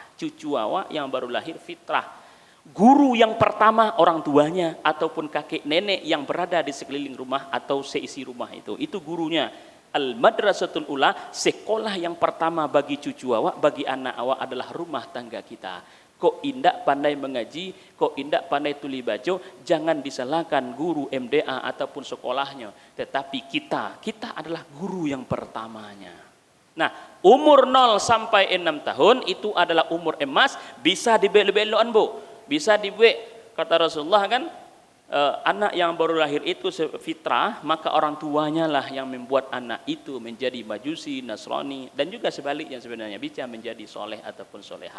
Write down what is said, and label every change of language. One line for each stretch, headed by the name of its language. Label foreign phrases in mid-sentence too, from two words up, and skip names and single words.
Indonesian: Cucu awak yang baru lahir fitrah. Guru yang pertama orang tuanya ataupun kakek nenek yang berada di sekeliling rumah atau seisi rumah itu gurunya.
Arabic: Al-Madrasatul Ula,
Indonesian: sekolah yang pertama bagi cucu awak, bagi anak awak adalah rumah tangga kita.
Minangkabau: Kok indak pandai mengaji, kok indak pandai tuli baca,
Indonesian: jangan disalahkan guru MDA ataupun sekolahnya, tetapi kita adalah guru yang pertamanya. Nah, umur 0 sampai 6 tahun itu adalah umur emas, bisa dibelok-belokan Bu. Bisa dibuat, kata Rasulullah kan, anak yang baru lahir itu fitrah, maka orang tuanya lah yang membuat anak itu menjadi majusi, nasrani, dan juga sebaliknya sebenarnya bisa menjadi soleh ataupun soleha.